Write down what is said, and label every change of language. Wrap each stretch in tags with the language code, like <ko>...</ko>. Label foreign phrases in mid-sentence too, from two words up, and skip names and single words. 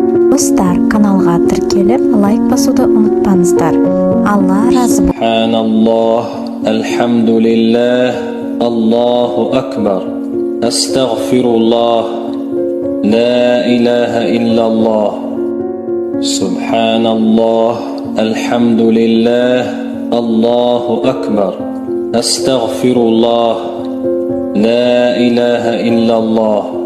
<kk>Достар, каналға тіркеліп лайк басуды ұмытпаңыздар. Алла разы болсын.</kk> <ar>سبحان الله، الحمد لله، الله أكبر، أستغفر الله، لا إله إلا الله. سبحان الله، الحمد لله، الله أكبر، أستغفر الله، لا إله إلا الله.</ar>